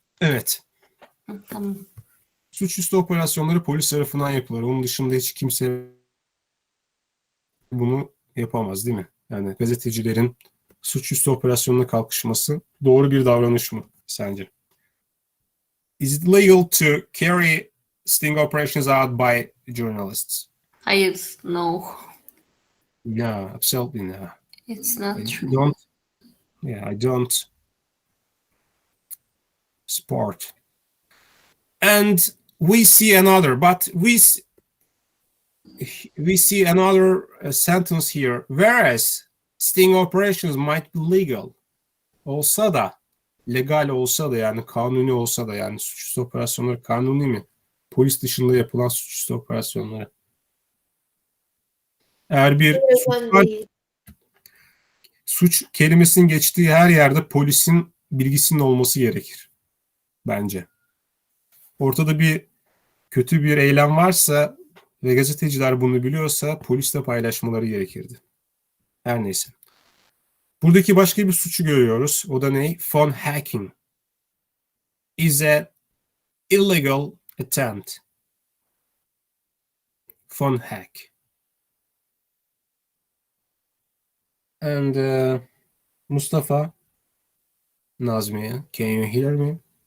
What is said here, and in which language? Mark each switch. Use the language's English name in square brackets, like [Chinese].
[Turkish] Evet. Tamam. Suçüstü operasyonları polis tarafından yapılır. Onun dışında hiç kimse bunu yapamaz, değil mi? Yani gazetecilerin suçüstü operasyonuna kalkışması doğru bir davranış mı sence? [English] Is it legal to carry sting operations out by journalists? [Turkish] Hayır, no. [English] Yeah, absolutely no. It's not I true. don't. Yeah, I don't support. And we see another, but we see another sentence here. Whereas sting operations might be legal, [Turkish] olsa da, legal olsa da, yani kanuni olsa da, yani suçüstü operasyonları kanuni mi? Polis dışında yapılan suçüstü operasyonları. Eğer bir suç Ben var, değil. suç kelimesinin geçtiği her yerde polisin bilgisinin olması gerekir bence. Ortada bir kötü bir eylem varsa ve gazeteciler bunu biliyorsa polisle paylaşmaları gerekirdi. Her neyse. Buradaki başka bir suçu görüyoruz. O da ne? [English] Phone hacking is a illegal attempt. Phone hack. And Mustafa, Nazmiye, can you hear me?